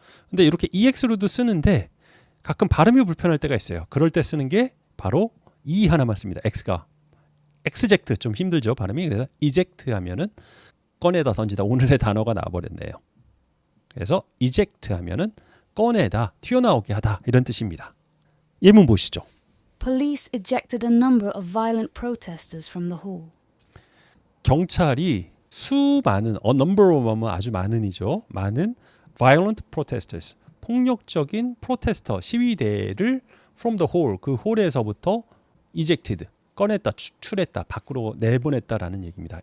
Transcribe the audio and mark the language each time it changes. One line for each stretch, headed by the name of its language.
Korean: 근데 이렇게 ex로도 쓰는데 가끔 발음이 불편할 때가 있어요. 그럴 때 쓰는 게 바로 하나만 씁니다. x가 exject 좀 힘들죠 발음이. 그래서 eject 하면은 꺼내다 던지다. 오늘의 단어가 나와버렸네요. 그래서 eject 하면은 꺼내다, 튀어나오게 하다 이런 뜻입니다. 예문 보시죠.
English: Police ejected a number of violent protesters from the hall.
Korean: 경찰이 수많은, a number of 하면 아주 많은이죠. 많은 violent protesters, 폭력적인 프로테스터, 시위대를
English: from the hall,
Korean: 그 홀에서부터 ejected, 꺼냈다, 추출했다, 밖으로 내보냈다라는 얘기입니다.